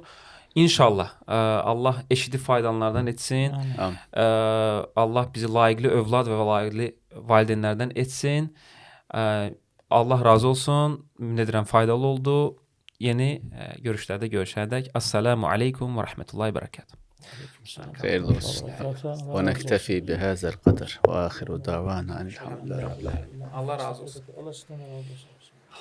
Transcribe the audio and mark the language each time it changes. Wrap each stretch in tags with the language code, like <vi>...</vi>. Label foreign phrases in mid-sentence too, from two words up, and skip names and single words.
<az>İnşallah Allah eşidib faydalanlardan etsin. Allah bizi layiqli övlad və layiqli valideynlərdən etsin. Allah razı olsun. Ümid edirəm faydalı oldu. Yeni görüşlərdə görüşərdək.</az> <ar>السلام عليكم ورحمة الله وبركاته. خير ونكتفي بهذا القدر وآخر دعوانا أن الحمد لله رب العالمين.</ar> <az>Allah razı olsun. Allah sizdən razı olsun.</az>